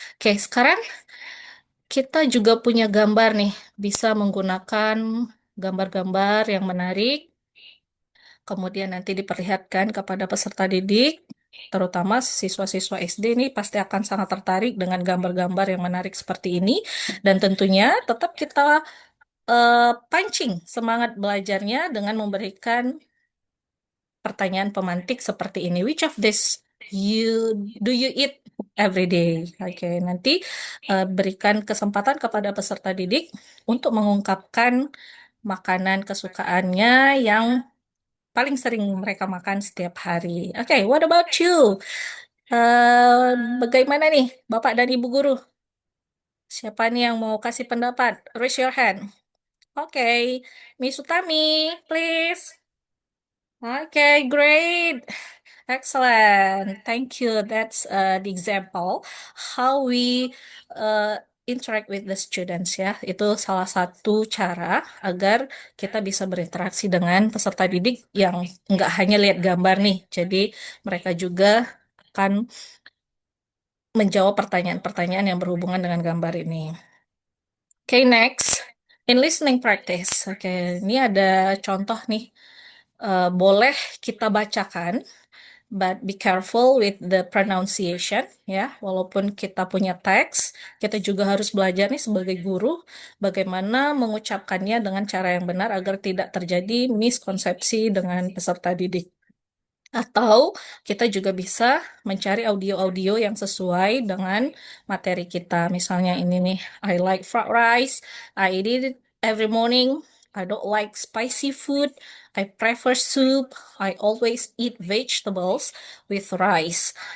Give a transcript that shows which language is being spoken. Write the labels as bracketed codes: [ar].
[id] Oke, sekarang kita juga punya gambar nih, bisa menggunakan gambar-gambar yang menarik, kemudian nanti diperlihatkan kepada peserta didik, terutama siswa-siswa SD ini pasti akan sangat tertarik dengan gambar-gambar yang menarik seperti ini, dan tentunya tetap kita pancing semangat belajarnya dengan memberikan pertanyaan pemantik seperti ini. [en] Which of this do you eat every day? [id] Oke, nanti berikan kesempatan kepada peserta didik untuk mengungkapkan makanan kesukaannya yang paling sering mereka makan setiap hari. Oke, [en] what about you? [id] Eh, Bagaimana nih, Bapak dan Ibu guru? Siapa nih yang mau kasih pendapat? [en] Raise your hand. [id] Oke, Miss Utami, please. [en] Okay, great. Excellent. Thank you. That's the example how we interact with the students ya. [id] Itu salah satu cara agar kita bisa berinteraksi dengan peserta didik yang nggak hanya lihat gambar nih. Jadi mereka juga akan menjawab pertanyaan-pertanyaan yang berhubungan dengan gambar ini. [en] Okay, next. In listening practice. Oke, [id] ini ada contoh nih. Boleh kita bacakan, [en] but be careful with the pronunciation ya. [id] Walaupun kita punya teks, kita juga harus belajar nih sebagai guru bagaimana mengucapkannya dengan cara yang benar agar tidak terjadi miskonsepsi dengan peserta didik. Atau kita juga bisa mencari audio-audio yang sesuai dengan materi kita. Misalnya ini nih, [en] I like fried rice, I eat it every morning, I don't like spicy food, I prefer soup, I always eat vegetables with rice.